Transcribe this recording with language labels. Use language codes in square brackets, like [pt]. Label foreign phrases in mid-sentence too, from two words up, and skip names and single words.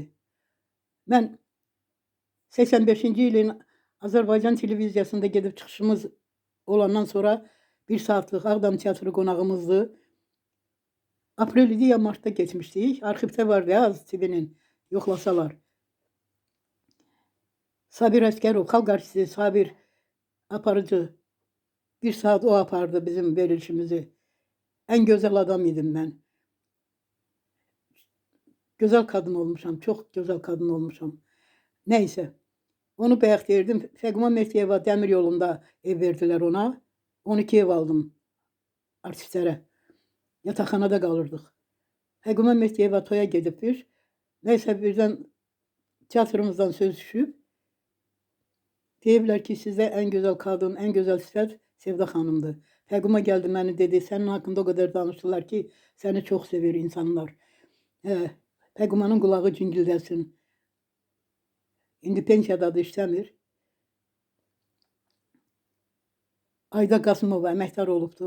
[az] Mən 85-ci ilin Azərbaycan televiziyasında gedib çıxışımız olandan sonra 1 saatlıq Ağdam teatrı qonağımızdı. Aprel idi ya martda getmişdik. Arxivdə vardı ya az TV-nin, yoxlasalar. Sabir Əskərov, xalq artisti Sabir aparıcı. 1 saat o apardı bizim verilişimizi. [tr] En güzel adam idim ben. Güzel kadın olmuşam, çok güzel kadın olmuşam. [az] Neyse. Onu bəxtiyirdim. Fəqima Mehdiyeva dəmir yolunda ev verdiler ona. [tr] 12 ev aldım artistlere. Yatakhanada kalırdık. [az] Fəqima Mehdiyeva toya gedibdir. Neyse birden tiyatrımızdan söz düşüb. Deyiblər ki, sizdə [tr] en güzel kadın, en güzel sifət [az] Sevda xanımdır. Fəqima gəldi məni dedi, sənin haqqında o qədər danışdılar ki, səni çox sevir insanlar. Fəqimanın qulağı cingildəsin. İndi pensiyadadır, işləmir. Ayda Qasımova əməkdar olubdu.